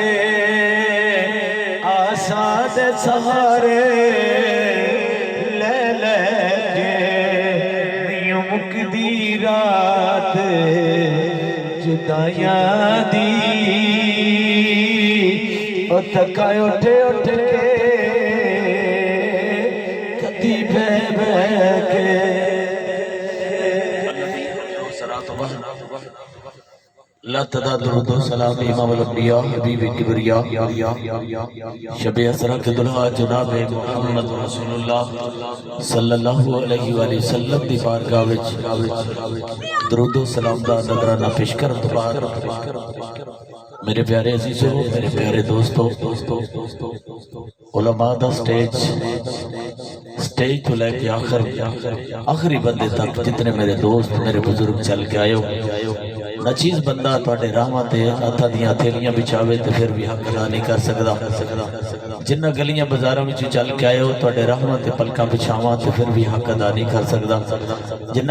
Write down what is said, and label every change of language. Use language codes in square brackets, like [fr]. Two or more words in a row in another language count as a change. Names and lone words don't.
[pa] آسا دے سہارے مکدی رات جدائیاں دی او تھکا اٹھ اٹھ کے کدی بہہ کے لا تدا درود و سلام امام الانبیاء حبیب کبریا شب اسرا کے دولہا جناب محمد رسول اللہ [ar] صلى الله عليه وسلم [pa] دی بارگاہ وچ درود و سلام دا نذرانہ پیش کرن توں بعد میرے پیارے عزیزوں میرے پیارے دوستوں علماء دا سٹیج توں لیکے آخری بندے تک جتنے میرے دوست میرے بزرگ چل کے آیو ناچیز بندہ تہاڈے راہاں تے ہتھاں دی ہتھیلیاں بچھاوے تے پھر بھی حق ادا نہیں کر سکدا جناں گلیاں بازاراں وچ چل کے آیو تہاڈے راہاں تے پلکاں بچھاواں تے پھر بھی حق ادا نہیں کر سکدا جناں